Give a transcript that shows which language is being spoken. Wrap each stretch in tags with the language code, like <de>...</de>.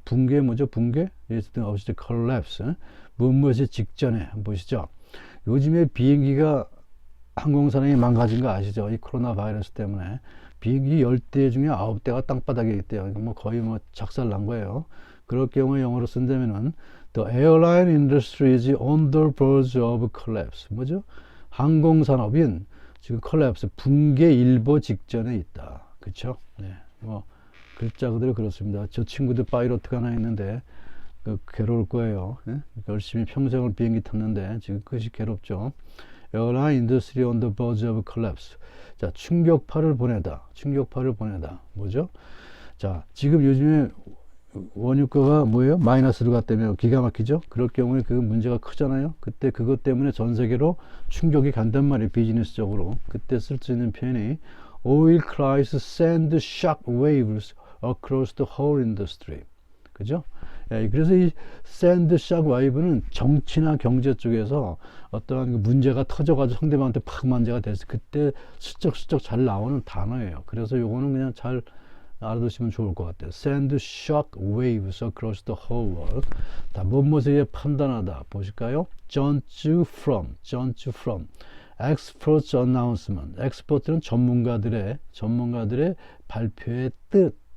<ko>붕괴 뭐죠? 붕괴? 예스든 어시지 collapse. 무엇이 직전에 한번 보시죠. 요즘에 비행기가 항공산업이 망가진 거 아시죠? 이 코로나 바이러스 때문에 비행기 10대 중에 9대가 땅바닥에 있대요. 뭐 거의 뭐 작살 난 거예요. 그럴 경우에 영어로 쓴다면은</ko> <en>The airline industry is on the verge of collapse.</en> <ko>뭐죠? 항공산업인 지금 collapse, 붕괴 일보 직전에 있다. 그렇죠? 네. 뭐 글자 그대로 그렇습니다. 저 친구도 파이로트가 하나 있는데 괴로울 거예요. 네? 열심히 평생을 비행기 탔는데 지금 그것이 괴롭죠.</ko> <en>Airline industry on the verge of collapse.</en> <ko>자, 충격파를 보내다. 충격파를 보내다. 뭐죠? 자, 지금 요즘에 원유가가 뭐예요? 마이너스로 갔다며 기가 막히죠? 그럴 경우에 그 문제가 크잖아요? 그때 그것 때문에 전 세계로 충격이 간단 말이에요. 비즈니스적으로. 그때 쓸 수 있는 표현이</ko> <en>Oil crisis send shock waves across the whole industry.</en> <ko>그죠? 예, 그래서 이 send shock wave는 정치나 경제 쪽에서 어떠한 그 문제가 터져가지고 상대방한테 팍 문제가 됐을 그때 슬쩍슬쩍 잘 나오는 단어예요. 그래서 요거는 그냥 잘 알아두시면 좋을 것 같아요.</ko> <en>Send shock waves across the whole world.</en> <ko>다 무엇에 의해 판단하다. 보실까요?</ko> <en>Judge from. Experts announcement.</en> <ko>Expert는 전문가들의 발표의 뜻.</ko>